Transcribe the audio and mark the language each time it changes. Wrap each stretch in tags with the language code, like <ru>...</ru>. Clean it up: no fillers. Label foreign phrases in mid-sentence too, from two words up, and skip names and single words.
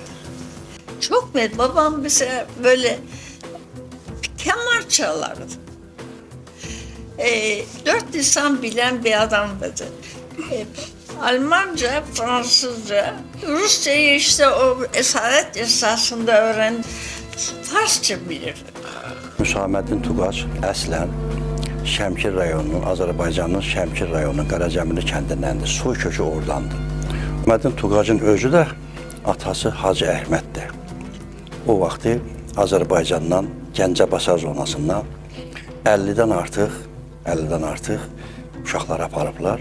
<tr>Çok babam mesela böyle keman çalardı. 4 lisan bilen bir adamdı. Almanca, Fransızca, Rusçayı işte o esaret esasında öğren, Farsça bilirdi.</tr> <az>Hüsaməddin Tuqaç əslən Şəmkir rayonunun, Azərbaycanın Şəmkir rayonunun Qaracəmili kəndindəndir. Soy kökü oradandır. Məhəmməd Tuğacın özü də atası Hacı Əhməddir. O vaxtı Azərbaycandan Gəncəbasar zonasından 50-dən artıq uşaqlar aparıblar.</az>